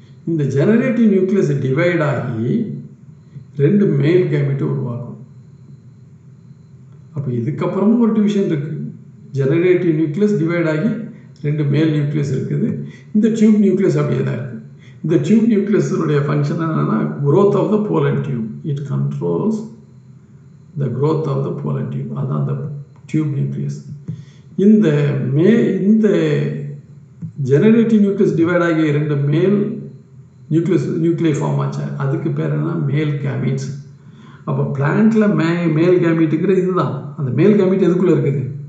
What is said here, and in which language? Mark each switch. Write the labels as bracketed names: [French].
[Tamil] இந்த generative nucleus divide ஆகி 2 மேல் கேமெட்டை உருவாக்கும். அப்போ இதுக்கப்புறமும் ஒரு டிவிஷன் இருக்குது. ஜெனரேட்டிவ் நியூக்ளியஸ் டிவைட் ஆகி 2 மேல் நியூக்ளியஸ் இருக்குது. இந்த டியூப் நியூக்ளியஸ் அப்படியே தான் இருக்குது. இந்த டியூப் நியூக்ளியஸுடைய ஃபங்க்ஷன் என்னென்னா [English] growth of the pollen tube. It controls the growth of the pollen tube. [Tamil] அதான் அந்த டியூப் நியூக்ளியஸ். இந்த ஜெனரேட்டிவ் நியூக்ளியஸ் டிவைட் ஆகி 2 மேல் நியூக்ளியை ஃபார்ம் ஆச்சு. அதுக்கு பேர் என்ன? மேல் கேமிட்ஸ். அப்போ பிளான்ட்டில் மேல் கேமிட்டுங்கிற இதுதான். அந்த மேல் கேமிட் எதுக்குள்ளே இருக்குது?